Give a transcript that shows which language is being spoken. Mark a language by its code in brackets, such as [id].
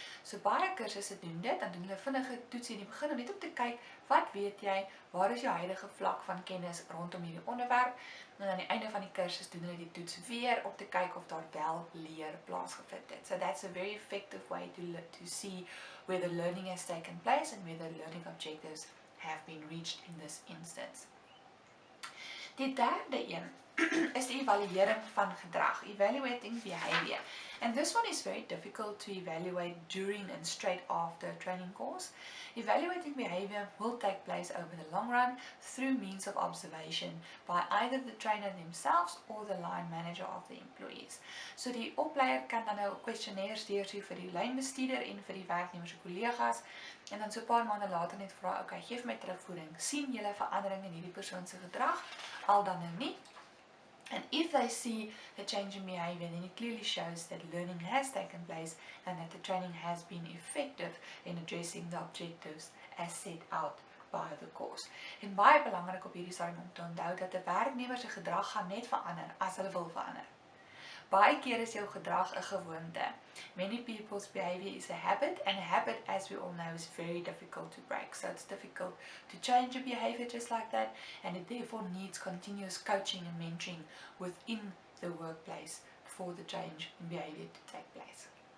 [af] So baie kursusse doen dit, dan doen hulle vinnige toetsie in die begin om net om te kyk, wat weet jy, waar is jou huidige vlak van kennis rondom hierdie onderwerp, en aan die einde van die kursus doen hulle die toets weer om te kyk of daar wel leer plaasgevind het. [en] So that's a very effective way to see whether learning has taken place and whether learning objectives have been reached in this instance. [af] Die derde een is die evaluering van gedrag, [en] evaluating behavior. And this one is very difficult to evaluate during and straight after a training course. Evaluating behavior will take place over the long run through means of observation by either the trainer themselves or the line manager of the employees. [af] So die opleier kan dan nou questionnaires deurstuur vir die lynbestuurder en vir die werknemers se kollegas, en dan so 'n paar maande later net vra, okay, gee vir my terugvoering, sien julle verandering in hierdie persoon se gedrag, al dan nou nie? [en] And if they see a change in behavior, then it clearly shows that learning has taken place and that the training has been effective in addressing the objectives as set out by the course. [af] En baie belangrik op hierdie stadium om te onthou dat 'n werknemer se gedrag gaan net verander as hulle wil verander. Baie keer is jou gedrag 'n gewoonte. [en] Many people's behavior is a habit, and a habit, as we all know, is very difficult to break. So it's difficult to change a behavior just like that, and it therefore needs continuous coaching and mentoring within the workplace for the change in behavior to take place.